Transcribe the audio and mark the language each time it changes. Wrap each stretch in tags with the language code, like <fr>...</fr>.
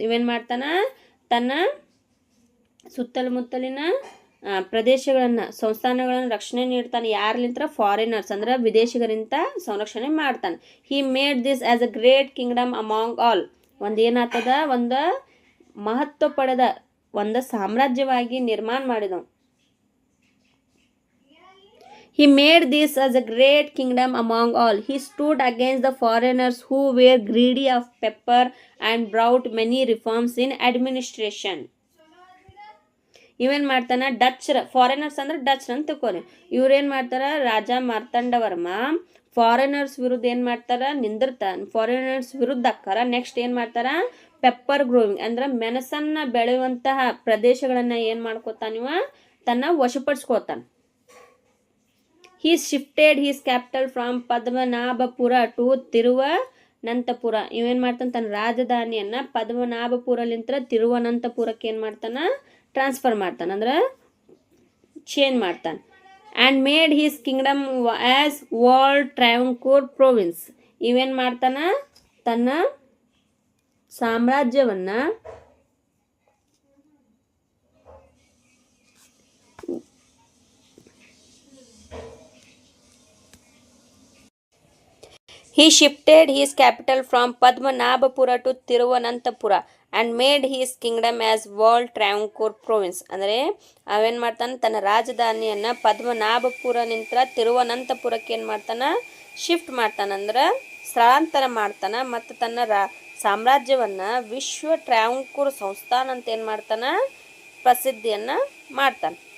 <kn>ಇವೇನು ಮಾಡ್ತಾನೆ, ತನ್ನ ಸುತ್ತಮುತ್ತಲಿನ ಪ್ರದೇಶಗಳನ್ನು, ಸಂಸ್ಥಾನಗಳನ್ನು ರಕ್ಷಣೆ ನೀಡ್ತಾನೆ. ಯಾರ್ಲಿಂತ? ಫಾರಿನರ್ಸ್ ಅಂದ್ರೆ ವಿದೇಶಿಗರಿಂದ ಸಂರಕ್ಷಣೆ ಮಾಡ್ತಾನೆ.</kn> <en>He made this as a great kingdom among all.</en> <kn>ಒಂದೇನಾಗ್ತದ, ಒಂದು ಮಹತ್ವ ಪಡೆದ ಒಂದು ಸಾಮ್ರಾಜ್ಯವಾಗಿ ನಿರ್ಮಾಣ ಮಾಡಿದವು.</kn> <en>He made this as a great kingdom among all. He stood against the foreigners who were greedy of pepper and brought many reforms in administration.</en> <kn>ಇವೇನು ಮಾಡ್ತಾನೆ, foreigners ಅಂದ್ರೆ Dutch ಅಂತ ತಿಳ್ಕೊರಿ. ಇವ್ರೇನು ಮಾಡ್ತಾರೆ, ರಾಜ ಮಾರ್ತಾಂಡವರ್ಮ ಫಾರಿನರ್ಸ್ ವಿರುದ್ಧ ಏನು ಮಾಡ್ತಾರೆ, ನಿಂದಿರ್ತಾನೆ. ಫಾರಿನರ್ಸ್ ವಿರುದ್ಧ ಅಕ್ಕಾರ. ನೆಕ್ಸ್ಟ್ ಏನು ಮಾಡ್ತಾರೆ,</kn> <en>pepper growing</en> <kn>ಅಂದ್ರೆ ಮೆಣಸನ್ನು ಬೆಳೆಯುವಂತಹ ಪ್ರದೇಶಗಳನ್ನು ಏನು ಮಾಡ್ಕೋತಾನಿವ, ತನ್ನ ವಶಪಡಿಸ್ಕೋತಾನೆ.</kn> <en>He shifted his capital from Padmanabhapura to Thiruvananthapura.</en> <kn>ಇವೇನು ಮಾಡ್ತಾನೆ, ತನ್ನ ರಾಜಧಾನಿಯನ್ನು ಪದ್ಮನಾಭಪುರಲಿಂತ್ರ ತಿರುವನಂತಪುರಕ್ಕೆ ಏನು ಮಾಡ್ತಾನೆ, ಟ್ರಾನ್ಸ್ಫರ್ ಮಾಡ್ತಾನೆ, ಅಂದ್ರೆ ಚೇಂಜ್ ಮಾಡ್ತಾನೆ.</kn> <en>And made his kingdom as world Travancore province.</en> <kn>ಇವೇನು ಮಾಡ್ತಾನೆ, ತನ್ನ ಸಾಮ್ರಾಜ್ಯವನ್ನು</kn> <en>He shifted his capital from Padmanabhapura to Thiruvanantapura and made his kingdom as world Travancore province.</en> <kn>ಅಂದರೆ ಅವೇನು ಮಾಡ್ತಾನೆ, ತನ್ನ ರಾಜಧಾನಿಯನ್ನು ಪದ್ಮನಾಭಪುರ ನಿಂತ ತಿರುವನಂತಪುರಕ್ಕೆ ಏನು ಮಾಡ್ತಾನೆ, ಶಿಫ್ಟ್ ಮಾಡ್ತಾನೆ, ಅಂದ್ರೆ ಸ್ಥಳಾಂತರ ಮಾಡ್ತಾನೆ ಮತ್ತು ತನ್ನ ಸಾಮ್ರಾಜ್ಯವನ್ನು ವಿಶ್ವ ಟ್ರಾವಂಕೂರ್ ಸಂಸ್ಥಾನ ಅಂತ ಏನು ಮಾಡ್ತಾನೆ, ಪ್ರಸಿದ್ಧಿಯನ್ನು ಮಾಡ್ತಾನೆ.</kn>